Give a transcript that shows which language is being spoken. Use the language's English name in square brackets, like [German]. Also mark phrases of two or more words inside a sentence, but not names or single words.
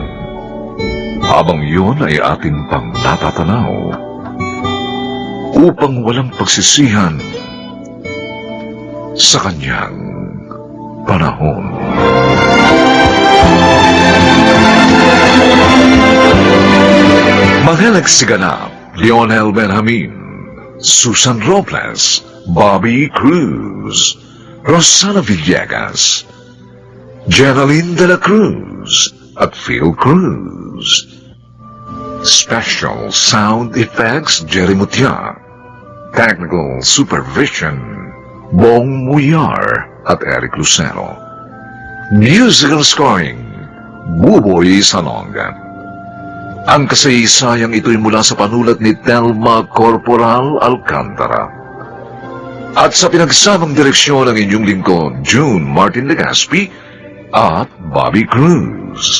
[Filipino] Habang yun ay ating pang natatanaw upang walang pagsisihan sa kanyang panahon. Mga nagsiganap, Lionel Benjamin, Susan Robles, Bobby Cruz, Rosana Villegas, Jeneline de la Cruz, at Phil Cruz. [English] Special Sound Effects, Jerry Mutia. Technical Supervision, [Filipino] Bong Muyar at Eric Lucero. [English] Musical Scoring, Buboy Salonga. [Filipino] Ang kasaysayang ito'y mula sa panulat ni Telma Corporal Alcantara. At sa pinagsamang direksyon ng inyong lingkod, June Martin Legaspi at Bobby Cruz.